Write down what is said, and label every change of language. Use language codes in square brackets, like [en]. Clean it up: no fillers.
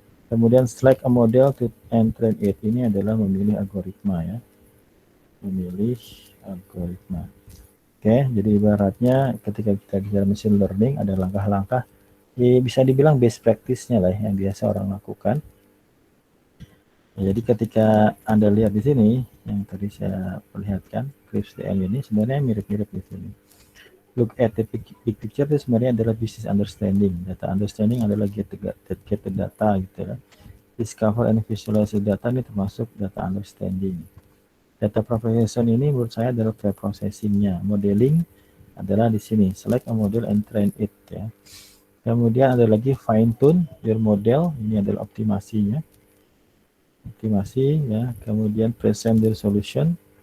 [id] Kemudian [en] select a model to train it. [id] Ini adalah memilih algoritma ya. Memilih algoritma. Oke, jadi ibaratnya ketika kita bicara machine learning ada langkah-langkah, bisa dibilang best practice-nya lah yang biasa orang lakukan. Jadi ketika Anda lihat di sini, yang tadi saya perlihatkan, Crypts DM ini sebenarnya mirip-mirip di sini. [en] Look at the big picture [id] itu sebenarnya adalah [en] business understanding. Data understanding adalah get the data gitu ya. Discover and visualize the data [id] ini termasuk [en] data understanding. [id] Data preparation ini menurut saya adalah pre-processing-nya. Modeling adalah di sini, [en] select a model and train it [id] ya. Kemudian ada lagi [en] fine tune your model, [id] ini adalah optimasinya. Optimasi ya. Kemudian [en] present your solution.